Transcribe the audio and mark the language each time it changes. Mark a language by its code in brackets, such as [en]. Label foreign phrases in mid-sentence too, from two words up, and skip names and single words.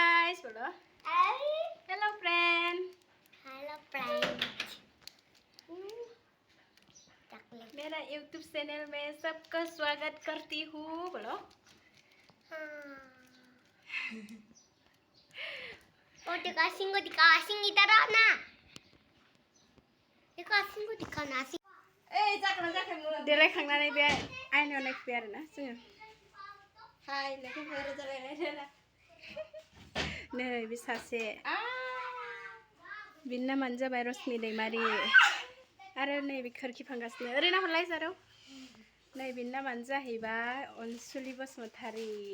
[hi] guys बोलो [en] hello friend [hi] मेरा YouTube चैनल में सबका स्वागत करती हूँ बोलो देखो सिंह को दिखा सिंह इधर आओ ना देखो सिंह को दिखाओ ना [brx] देलाय खांनानै बे आयनायाव नायफैबाय आरोना जोङो हाय लेखा फोर जालायलाय नै बे सासे बिनि नामानो जाबाय रश्मि दैमारि आरो नैबे खोरखि फांगासिनो ओरैनो हरलाय जारौ नै बिनि नामानो जाहैबाय अनसुलि बसुमतारी